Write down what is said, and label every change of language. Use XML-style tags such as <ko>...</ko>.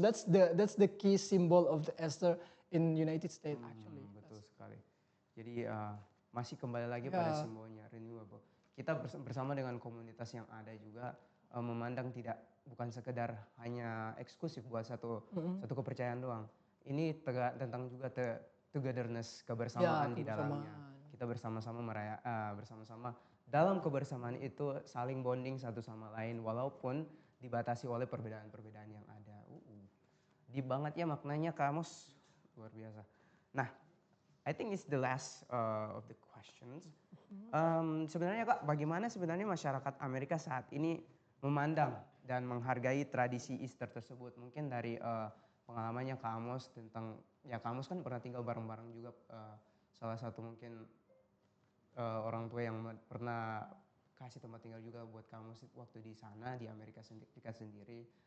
<en>That's the key symbol of the Easter in United States actually.</en> <id>Betul sekali. Jadi masih kembali lagi pada simbolnya renewable. Kita bersama dengan komunitas yang ada juga memandang bukan sekedar hanya eksklusif buat satu kepercayaan doang. Ini tentang juga togetherness, kebersamaan di dalamnya. Kita bersama-sama bersama-sama dalam kebersamaan itu saling bonding satu sama lain walaupun dibatasi oleh perbedaan-perbedaan yang ada. Deep banget ya maknanya Kak Amos, luar biasa.</id> <en>Nah, I think it's the last of the questions.</en> <id>Sebenarnya Kak, bagaimana sebenarnya masyarakat Amerika saat ini memandang dan menghargai tradisi Easter tersebut? Mungkin dari pengalamannya Kak Amos tentang, Kak Amos kan pernah tinggal bareng-bareng juga salah satu mungkin orang tua yang pernah kasih tempat tinggal juga buat Kak Amos waktu di sana di Amerika sendiri.</id>